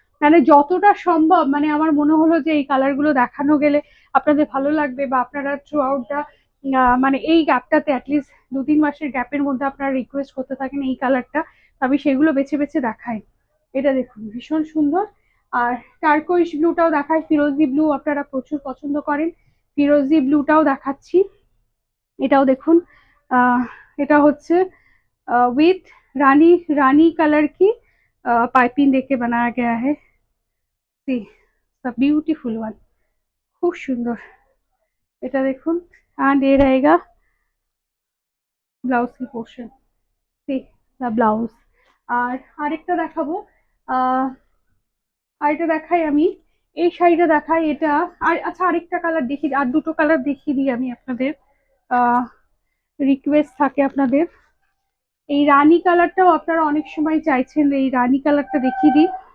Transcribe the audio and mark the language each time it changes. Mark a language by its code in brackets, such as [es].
[bn] মানে যতটা সম্ভব, মানে আমার মনে হলো যে এই কালারগুলো দেখানো গেলে আপনাদের ভালো লাগবে, বা আপনারা থ্রু আউট দা মানে এই গ্যাপটাতে অ্যাটলিস্ট 2-3 মাসের গ্যাপের মধ্যে আপনারা রিকোয়েস্ট করতে থাকেন এই কালারটা, আমি সেগুলো বেছে বেছে দেখাই। এটা দেখুন ভীষণ সুন্দর। আর টার্কোইশ ব্লুটাও দেখাই, ফিরোজি ব্লু আপনারা প্রচুর পছন্দ করেন, ফিরোজি ব্লুটাও দেখাচ্ছি। এটাও দেখুন, আহ এটা হচ্ছে [hi] विथ रानी रानी कलर की पाइपिंग देके बनाया गया है। सी सब ब्यूटीफुल वन, खूब सुंदर। [bn] এটা দেখুন, [hi] एंड ये रहेगा ब्लाउज की पोर्शन, सी द ब्लाउज। [bn] আর আরেকটা দেখাবো, আহ আরেকটা দেখাই আমি, এই শাড়িটা দেখাই এটা। আর আচ্ছা আরেকটা কালার দেখি, আর দুটো কালার দেখিয়ে দিই আমি আপনাদের, আহ রিকোয়েস্ট থাকে আপনাদের। এই রানী কালারটাও আপনারা অনেক সময় চাইছেন, এই রানী কালারটা দেখিয়ে দিই।